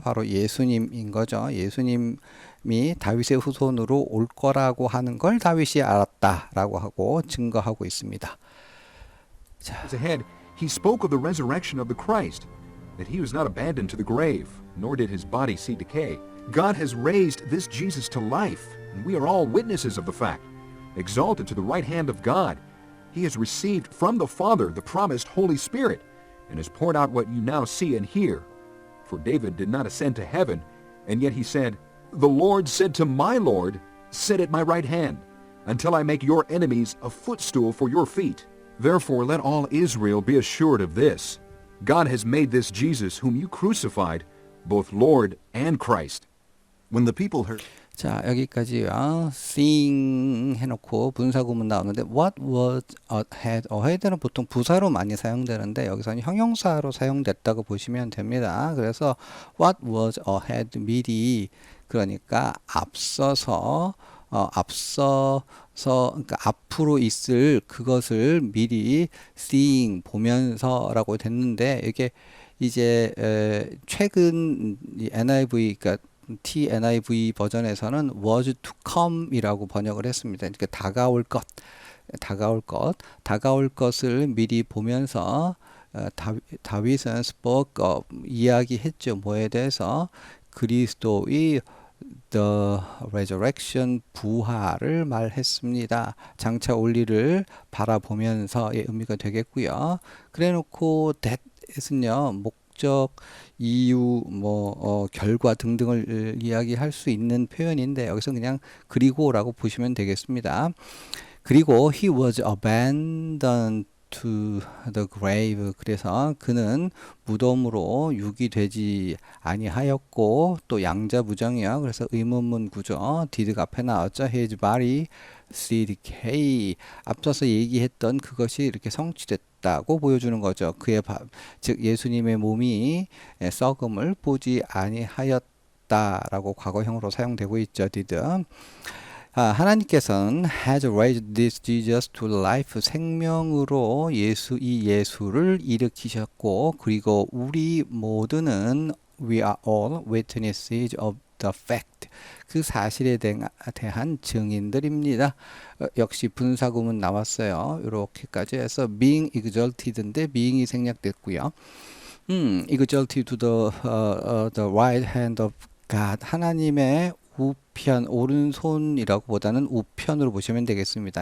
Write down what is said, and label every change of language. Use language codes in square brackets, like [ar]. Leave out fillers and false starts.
[ko] 바로 예수님인 거죠. 예수님이 다윗의 후손으로 올 거라고 하는 걸 다윗이 알았다라고 하고 증거하고 있습니다. [en] Ahead, he spoke of the resurrection of the Christ, that he was not abandoned to the grave, nor did his body see decay. God has raised this Jesus to life, and we are all witnesses of the fact. Exalted to the right hand of God, he has received from the Father the promised Holy Spirit, and has poured out what you now see and hear. For David did not ascend to heaven, and yet he said, "The Lord said to my Lord, sit at my right hand, until I make your enemies a footstool for your feet." Therefore let all Israel be assured of this. God has made this Jesus whom you crucified, both Lord and Christ. When the people heard [ko] 자, 여기까지요. seeing 해놓고 분사구문 나오는데 [en] what was ahead? [ko] ahead는 보통 부사로 많이 사용되는데 여기서는 형용사로 사용됐다고 보시면 됩니다. 그래서 [en] what was ahead [ko] 미리 그러니까 앞서서 그러니까 앞으로 있을 그것을 미리 seeing 보면서라고 됐는데 이게 이제 최근 NIV 그러니까 TNIV 버전에서는 [en] was to come [ko] 이라고 번역을 했습니다. 그러니까 다가올 것을 미리 보면서 다윗은 [en] spoke of [ko] 이야기했죠. 뭐에 대해서 그리스도의 [en] the resurrection [ko] 부활을 말했습니다. 장차 올 일을 바라보면서의 의미가 되겠고요. 그래놓고 that은요 목적, 이유, 결과 등등을 이야기할 수 있는 표현인데 여기서 그냥 그리고라고 보시면 되겠습니다. [en] 그리고 he was abandoned to the grave. [ko] 그래서 그는 무덤으로 유기되지 아니하였고 또 양자부정이요. 그래서 의문문 구조 did가 앞에 나왔죠. [en] his body see decay. [ko] 앞서서 얘기했던 그것이 이렇게 성취됐다고 보여주는 거죠. 즉 예수님의 몸이 썩음을 보지 아니하였다라고 과거형으로 사용되고 있죠. [en] did. [ko] 하나님께서는 [en] has raised this Jesus to life [ko] 생명으로 이 예수를 일으키셨고 그리고 우리 모두는 [en] we are all witnesses of the fact [ko] 그 사실에 대한 증인들입니다. 역시 분사구문 나왔어요. 이렇게까지 해서 [en] being exalted [ko] 인데 being이 생략됐고요. [en] exalted to the right hand of God [ko] 하나님의 우편, 오른손이라고 보다는 우편으로 보시면 되겠습니다.